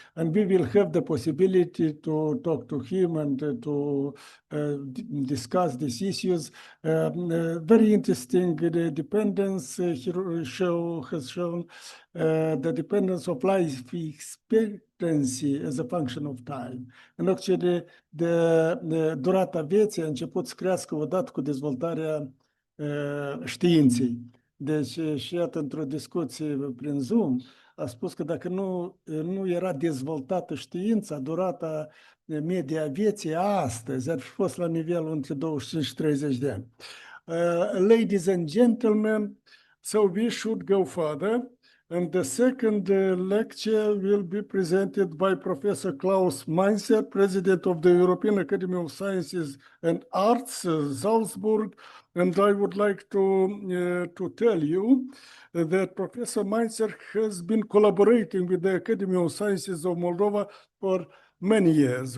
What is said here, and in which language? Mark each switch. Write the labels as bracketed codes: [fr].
[en] And we will have the possibility to talk to him and to discuss these issues. Very interesting, the dependence he has shown the dependence of life expectancy as a function of time. And actually, [ro] durata vieții a început să crească odată cu dezvoltarea științei. Deci, și iată, într-o discuție prin Zoom, a spus că dacă nu era dezvoltată știința, durata media a vieții astăzi ar fi fost la nivelul între 25 și 30 de ani. [en] Ladies and gentlemen, so we should go further. And the second lecture will be presented by Professor Klaus MAINZER, President of the European Academy of Sciences and Arts, Salzburg. And I would like to tell you that Professor MAINZER has been collaborating with the Academy of Sciences of Moldova for many years.